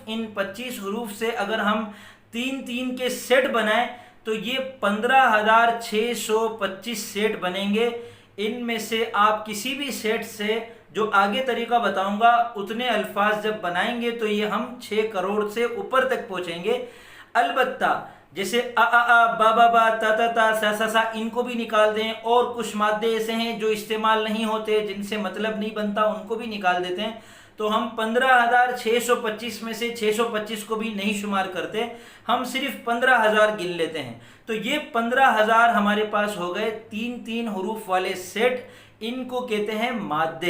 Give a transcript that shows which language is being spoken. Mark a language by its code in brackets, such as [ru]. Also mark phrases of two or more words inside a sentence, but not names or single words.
[ur] ان 25 حروف سے اگر ہم 3 کے سیٹ بنائیں تو یہ 15,625 سیٹ بنیں گے۔ ان میں سے آپ کسی بھی سیٹ سے جو آگے طریقہ بتاؤں گا اتنے الفاظ جب بنائیں گے تو یہ ہم 6 کروڑ سے اوپر تک پہنچیں گے۔ البتہ جیسے با با با، تا تا تا، سا سا سا، ان کو بھی نکال دیں، اور کچھ مادے ایسے ہیں جو استعمال نہیں ہوتے جن سے مطلب نہیں بنتا، ان کو بھی نکال دیتے ہیں، تو ہم 15,625 میں سے 625 کو بھی نہیں شمار کرتے، ہم صرف 15,000 گن لیتے ہیں۔ تو یہ 15,000 ہمارے پاس ہو گئے 3 حروف والے سیٹ، ان کو کہتے ہیں مادے۔